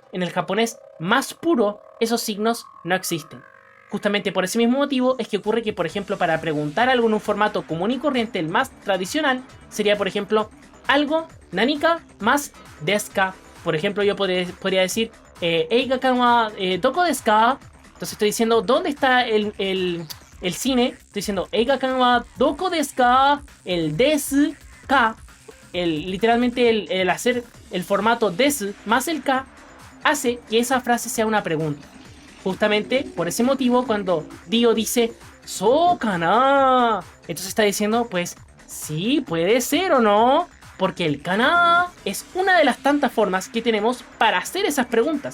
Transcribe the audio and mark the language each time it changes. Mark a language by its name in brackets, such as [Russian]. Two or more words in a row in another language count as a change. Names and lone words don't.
[Spanish] en el japonés más puro, esos signos no existen. Justamente por ese mismo motivo es que ocurre que, por ejemplo, para preguntar algo en un formato común y corriente, el más tradicional, sería, por ejemplo, algo, nanika más [Japanese] ですか. [Spanish] Por ejemplo, yo podría decir, [Japanese] 映画館はどこですか? [Spanish] Entonces estoy diciendo, ¿dónde está el cine? Estoy diciendo, [Japanese] 映画館はどこですか? [Spanish] El [Japanese] ですか. [Spanish] Literalmente el hacer el formato desu más el ka hace que esa frase sea una pregunta. Justamente por ese motivo, cuando Dio dice [Japanese] "そうかな", [Spanish] entonces está diciendo, pues sí, puede ser o no, porque el kana es una de las tantas formas que tenemos para hacer esas preguntas.